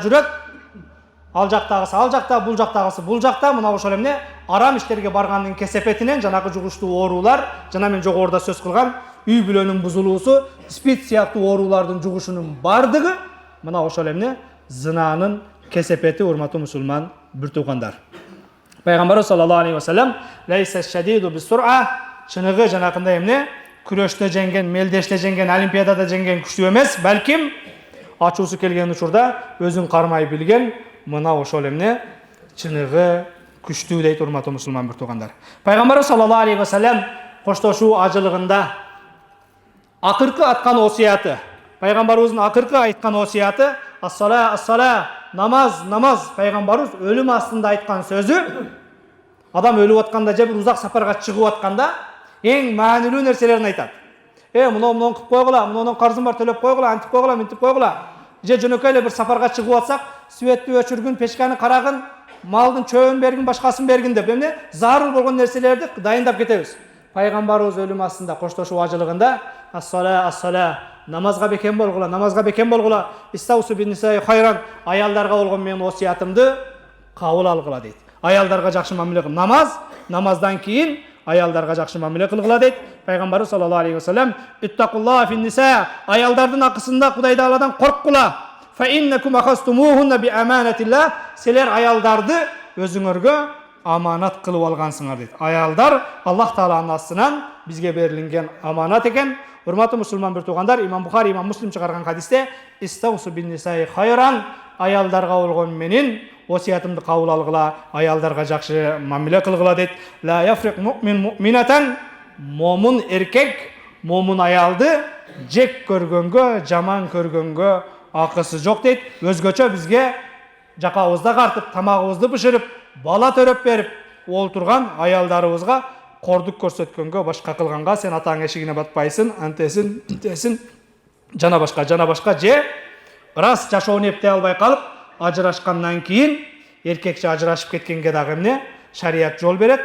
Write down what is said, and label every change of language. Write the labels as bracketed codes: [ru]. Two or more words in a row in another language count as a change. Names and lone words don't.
[ky] Ал жактагысы ал жакта, бул жактагысы бул жакта, мына ошол эмне арам иштерге баргандын кесепетинен жанагы жугуштуу оорулар, жана мен жогоруда сөз кылган үй бүлөнүн бузулуусу, спид сыяктуу оорулардын жугушунун бардыгы мына ошол эмне зынанын кесепети, урматтуу мусулман бир туугандар. Пайгамбарыбыз [ar] صلى الله عليه وسلم ليس الشديد بالصرعة, [ky] чыныгы жанакындай эмне күрөштө жеңген, мелдеште жеңген, олимпиадада жеңген күчтүү эмес, балким ачуусу келген учурда өзүн кармай билген мына ошол эмне чыныгы күчтүү дейт, урматтуу мусулман бир туугандар. Пайгамбарыбыз [ar] صلى الله عليه وسلم [ky] коштошуу ажылыгында акыркы аткан осуяты, пайгамбарыбыздын акыркы айткан осуяты [ar] الصلاة الصلاة, [ky] намаз, намаз. Пайгамбарыбыз өлүм астында айткан сөзү, адам өлүп атканда же бир узак сапарга чыгып атканда эң маанилүү нерселерин айтат. Муну кылып койгула, мунун карзым бар, төлөп койгула, антип койгула, мынтип койгула. Же жөнөкөй эле бир сапарга чыгып атсак, светти өчүргүн, печканы карагын, малдын чөбүн бергин, башкасын бергин деп эмне зарыл болгон нерселерди дайындап кетебиз. Пайгамбарыбыз өлүм астында коштошуу ажылыгында [ar] الصلاة الصلاة, [ky] намазга бекем болгула, намазга бекем болгула, [ar] استوصوا بالنساء خيرا, [ky] аялдарга болгон менин осуятымды кабыл алгыла дейт. Аялдарга жакшы мамиле кыл. Намаз, намаздан кийин аялдарга жакшы мамиле кылгыла дейт. [ar] Пайгамбарыбыз صلى الله عليه وسلم اتقوا الله في النساء, [ky] аялдардын акысында Кудай Тааладан корккула. [ar] فإنكم أخذتموهن بأمانة الله, [ky] силер аялдарды өзүңөргө аманат кылып алгансыңар дейт. Аялдар Аллах Тааланын астынан бизге берилген аманат экен. Урматтуу мусулман бир туугандар, Имам Бухари, Имам Муслим чыгарган хадисте [ar] استوصوا بالنساء خيرا, [ky] аялдарга болгон менин осуятымды кабыл алгыла, аялдарга жакшы мамиле кылгыла дейт. [ar] لا يفرك مؤمن مؤمنة, [ky] момун эркек момун аялды жек көргөнгө, жаман көргөнгө акысы жок дейт. Өзгөчө бизге жакабызда картып, тамагыбызды бышырып, бала төрөп берип олтурган аялдарыбызга кордук көрсөткөнгө, башка кылганга сен атаң эшигине батпайсың, антесин, тесин, жана башка же рас жашоону эптей албай калып, ажырашкандан кийин эркекче ажырашып кеткенге дагы эмне шарият жол берет.